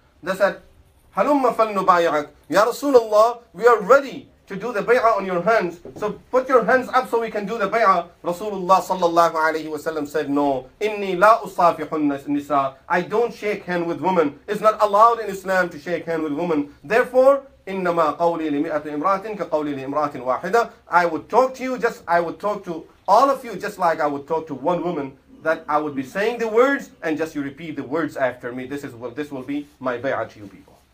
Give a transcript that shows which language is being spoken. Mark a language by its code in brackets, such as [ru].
[en] They said, [ar] Halumma falnubayi'ak. Ya Rasulullah, [en] we are ready to do the bay'ah on your hands. So put your hands up so we can do the bay'ah. [ar] Rasulullah sallallahu alayhi wasallam [en] said, no. [ar] Inni la usafihun nisa. [en] I don't shake hand with women. It's not allowed in Islam to shake hand with women. Therefore, [ar] إنما قولي لمئة امرأة كقولي لامرأة واحدة. [en] I would talk to all of you just like I would talk to one woman. That I would be saying the words and just you repeat the words after me. This will be my bay'ah to you people.